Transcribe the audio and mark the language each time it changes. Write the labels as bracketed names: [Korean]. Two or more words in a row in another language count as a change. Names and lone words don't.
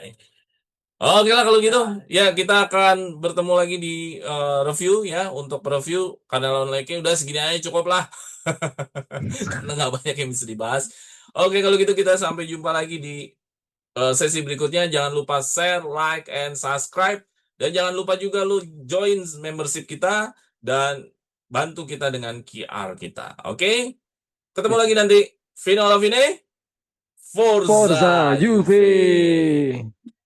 [Indonesian] Oke lah kalau gitu, ya kita akan bertemu lagi di review ya. Untuk review karena lawan Leke udah segini aja cukup lah. Karena nggak banyak yang bisa dibahas. Oke kalau gitu kita sampai jumpa lagi di sesi berikutnya. Jangan lupa [English] share, like, and subscribe. [Indonesian] Dan jangan lupa juga lu [English] join membership [Indonesian] kita dan bantu kita dengan QR kita. Oke? Ketemu lagi nanti. [Italian] Fino alla fine. Forza Forza Juve. Juve.